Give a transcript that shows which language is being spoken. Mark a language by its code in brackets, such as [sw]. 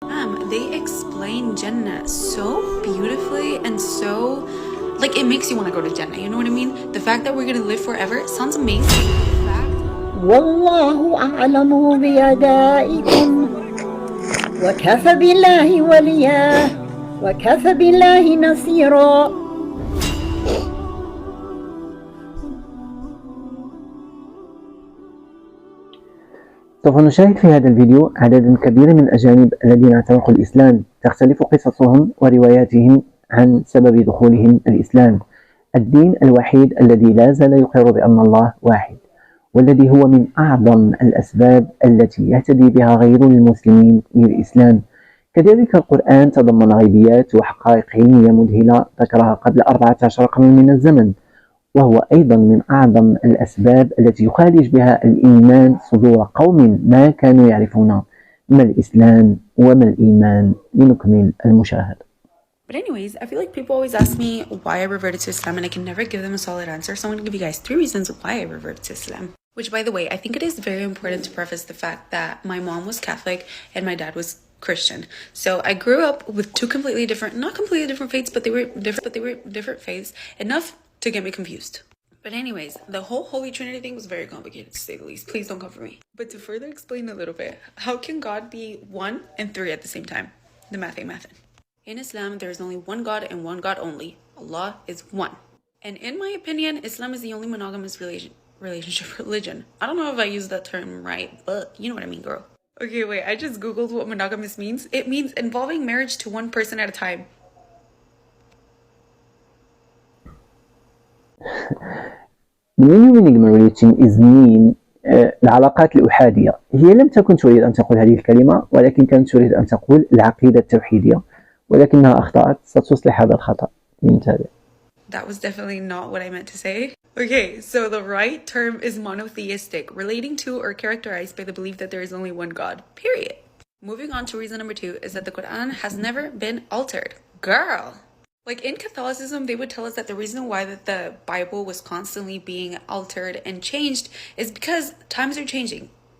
[en] Islam, they explain Jannah so beautifully and so, like, it makes you want to go to Jannah, you know what I mean? The fact that we're going to live forever sounds amazing. [ar] والله أعلم بأدائكم وكفى بالله وليا وكفى بالله نصيرا. سوف نشاهد في هذا الفيديو عددا كبيرا من الأجانب الذين اعتنقوا الإسلام. تختلف قصصهم ورواياتهم عن سبب دخولهم الإسلام، الدين الوحيد الذي لا زال يقر بأن الله واحد، والذي هو من أعظم الأسباب التي يهتدي بها غير المسلمين للإسلام. كذلك القرآن تضمن غيبيات وحقائق علمية مذهلة ذكرها قبل 14 قرن من الزمن، وهو أيضا من أعظم الأسباب التي يخالج بها الإيمان صدور قوم ما كانوا يعرفون ما الإسلام وما الإيمان. لنكمل المشاهدة. [en] But anyways, I feel like people always ask me why I reverted to Islam and I can never give them a solid answer. So I'm going to give you guys 3 reasons why I reverted to Islam. Which, by the way, I think it is very important to preface the fact that my mom was Catholic and my dad was Christian. So I grew up with 2 completely different, not completely different faiths, but they were different faiths enough to get me confused. But anyways, the whole Holy Trinity thing was very complicated, to say the least. Please don't come for me. But to further explain a little bit, how can God be 1 and 3 at the same time? The math ain't mathin'. In Islam, there is only one God and one God only. Allah is one. And in my opinion, Islam is the only monogamous relationship religion. I don't know if I used that term right, but you know what I mean, girl. Okay, wait, I just Googled what monogamous means. It means involving marriage to one person at a time. The meaning marriage is mean [ar] العلاقات الأحادية. هي لم تكن تريد أن تقول هذه الكلمة، ولكن كانت تريد أن تقول العقيدة التوحيدية، ولكنها أخطأت. ستصلح هذا الخطأ. نتابع. [en] That was definitely not what I meant to say. Okay, so the right term is monotheistic, relating to or characterized by the belief that there is only one God, period. Moving on to reason number 2 is that the Quran has never been altered. Girl! Like in Catholicism, they would tell us that the reason why that the Bible was constantly being altered and changed is because times are changing.